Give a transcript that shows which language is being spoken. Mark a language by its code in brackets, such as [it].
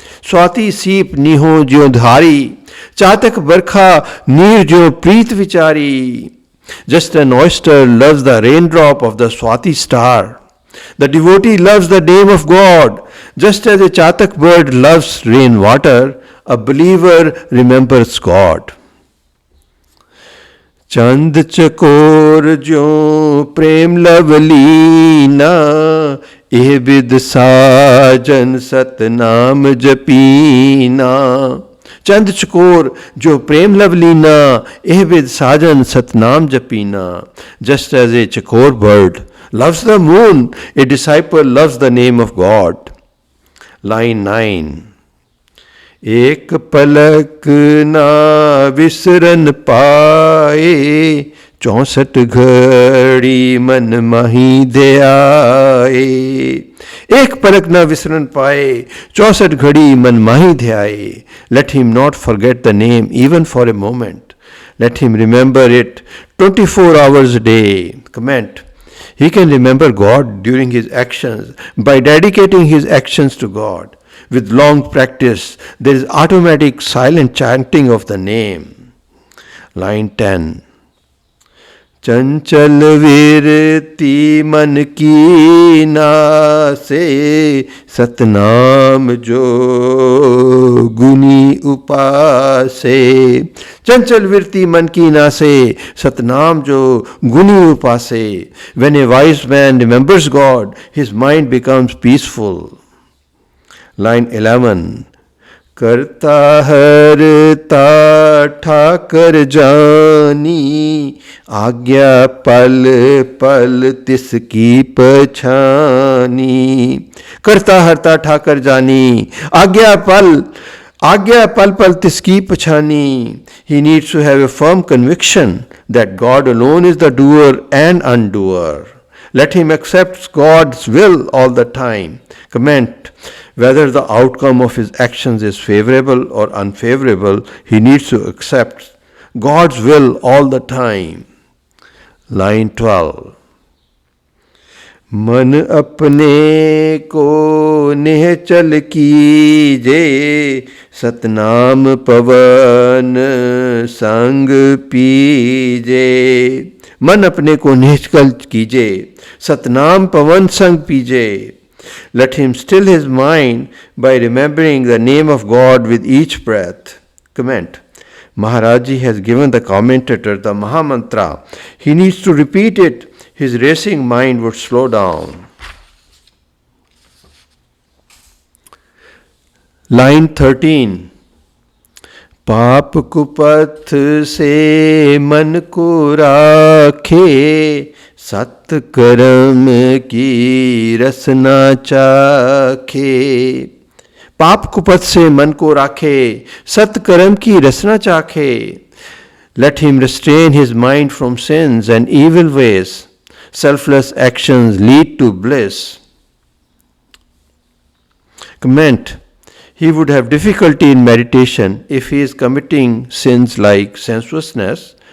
[hi] स्वाति सीप निहो जो धारी, चातक बरखा नीर जो प्रीत विचारी. [en] Just an oyster loves the raindrop of the Swati star. The devotee loves the name of God. Just as a chatak bird loves rainwater, a believer remembers God. [hi] चंद चकोर जो प्रेम लवलीना, एह बिद साजन सतनाम जपीना. चंद चकोर जो प्रेम लवलीना, एह बिद साजन Satnam जपीना. [en] Just as a chakor bird loves the moon, a disciple loves the name of God. Line 9. [hi] एक पलक ना विसरन पाए, 64 घड़ी मन माही दे आए. एक पलक ना विसरन पाए, 64 घड़ी मन माही दे आए. [en] Let him not forget the name even for a moment. Let him remember it 24 hours a day. Comment: he can remember God during his actions by dedicating his actions to God. With long practice, there is automatic silent chanting of the name. Line 10. [hi] चंचल विरति मन की नासे, सतनाम जो गुनी उपासे. चंचल विरति मन की नासे, सतनाम जो गुनी उपासे. [en] When a wise man remembers God, his mind becomes peaceful. Line 11. [hi] करता हरता ठाकर जानी, आज्ञा पल पल तिसकी पछानी. करता हरता ठाकर जानी, आज्ञा पल पल तिसकी पछानी. [en] He needs to have a firm conviction that God alone is the doer and undoer. Let him accept God's will all the time. Comment: whether the outcome of his actions is favorable or unfavorable, he needs to accept God's will all the time. Line 12. [hi] मन अपने को निहचल कीजे, सतनाम पवन संग पीजे. मन अपने को निहचल कीजे, सतनाम पवन संग पीजे. [en] Let him still his mind by remembering the name of God with each breath. Comment: Maharaj Ji has given the commentator the Maha Mantra. He needs to repeat it. His racing mind would slow down. Line 13. [hi] पाप कुपथ से मन को राखे, सत कर्म की रसना चाखे. पाप कुपथ से मन को राखे, सत कर्म की रसना चाखे. [en] Let him restrain his mind from sins and evil ways. Selfless actions lead to bliss. Comment: he would have difficulty in meditation if he is committing sins like sensuousness,